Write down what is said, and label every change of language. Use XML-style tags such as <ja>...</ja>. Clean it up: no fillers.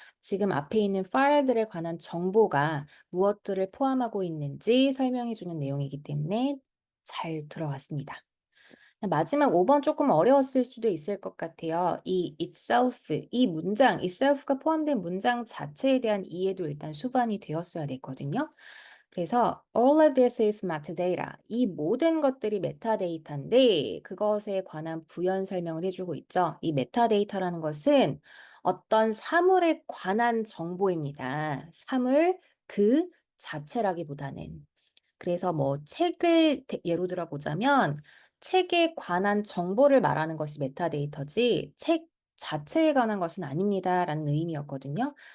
<ko>지금 앞에 있는 파일들에 관한 정보가 무엇들을 포함하고 있는지 설명해 주는 내용이기 때문에 잘 들어갔습니다. 마지막 5번 조금 어려웠을 수도 있을 것 같아요. 이 itself, 이 문장, itself가 포함된 문장 자체에 대한 이해도 일단 수반이 되었어야 됐거든요.</ko> <en>그래서 all of this is metadata.</en> <ko>이 모든 것들이 메타데이터인데 그것에 관한 부연 설명을 해주고 있죠. 이 메타데이터라는 것은 어떤 사물에 관한 정보입니다. 사물 그 자체라기보다는. 그래서 뭐 책을 예로 들어 보자면 책에 관한 정보를 말하는 것이 메타데이터지 책 자체에 관한 것은 아닙니다라는 의미였거든요.</ko>